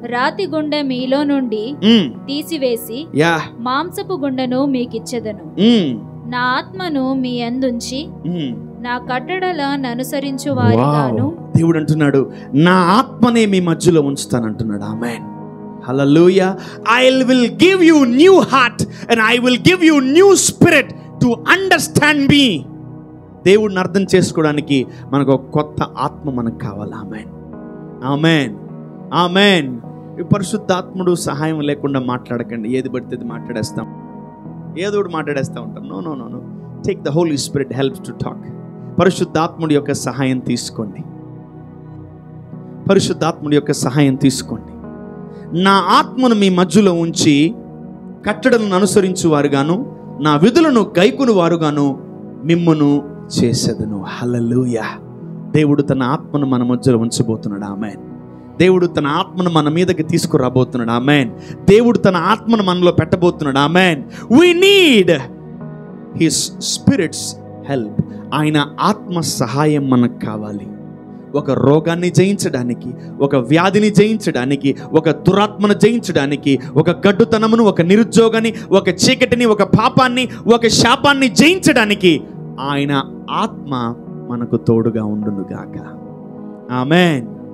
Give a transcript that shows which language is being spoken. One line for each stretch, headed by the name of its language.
Telugu: రాతి గుండె మీలో నుండి తీసివేసి మాంసపు గుండెను మీకిచ్చెదను. నా ఆత్మను మీ యందుంచి నా కట్టడలను అనుసరించు వారిగాను. దేవుడు అంటున్నాడు, నా ఆత్మనే మీ మధ్యలో ఉంచుతానంటున్నాడు. ఆమేన్. Hallelujah.
English: I will give you new heart and I will give you new spirit to understand me.
Telugu: దేవుడిని అర్థం చేసుకోవడానికి మనకు ఒక కొత్త ఆత్మ మనకు కావాలి. ఆమేన్, ఆమేన్, ఆమేన్. ఈ పరిశుద్ధాత్ముడు సహాయం లేకుండా మాట్లాడకండి. ఏది పడితే అది మాట్లాడేస్తాం, ఏదో ఒకటి మాట్లాడేస్తూ ఉంటాం.
English: No no no no take the holy spirit helps to talk.
Telugu: పరిశుద్ధాత్ముడి యొక్క సహాయం తీసుకోండి, పరిశుద్ధాత్ముడి యొక్క సహాయం తీసుకోండి. నా ఆత్మను మీ మధ్యలో ఉంచి కట్టడలను అనుసరించు వారుగాను నా విధులను గైకును వారుగాను మిమ్మును చేసేదను. హల్లెలూయా. దేవుడు తన ఆత్మను మన మధ్యలో ఉంచబోతున్నాడు. ఆమేన్. దేవుడు తన ఆత్మను మన మీదకి తీసుకురాబోతున్నాడు. ఆమేన్. దేవుడు తన ఆత్మను మనలో పెట్టబోతున్నాడు. ఆమేన్.
English: We need his spirit's help.
Telugu: ఆయన ఆత్మ సహాయం మనకు కావాలి. ఒక రోగాన్ని జయించడానికి, ఒక వ్యాధిని జయించడానికి, ఒక దురాత్మను జయించడానికి, ఒక గడ్డుతనమును, ఒక నిరుద్యోగాన్ని, ఒక చీకటిని, ఒక పాపాన్ని, ఒక శాపాన్ని జయించడానికి ఆయన ఆత్మ మనకు తోడుగా ఉండును గాక. ఆమేన్.